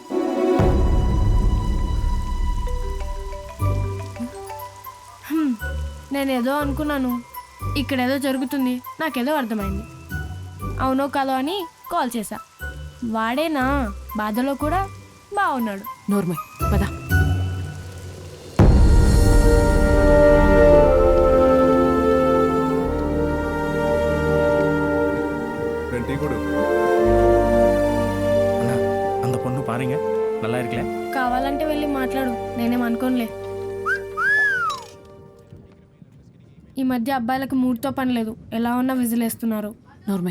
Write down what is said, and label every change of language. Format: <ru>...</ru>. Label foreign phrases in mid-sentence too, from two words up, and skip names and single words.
<te>నేనేదో అనుకున్నాను, ఇక్కడేదో జరుగుతుంది, నాకేదో అర్థమైంది. అవునో కాదో అని కాల్ చేశా. వాడేనా బాధలో కూడా బాగున్నాడు. నోర్మై పద.</te> <ta>அந்த பொண்ணு பாருங்க நல்லா இருக்கல.</ta> <te>కావాలంటే వెళ్ళి మాట్లాడు, నేనేం అనుకోనులే. ఈ మధ్య అబ్బాయిలకు మూడ్తో పని లేదు, ఎలా ఉన్నా విజిలేస్తున్నారు. నోర్మై.</te>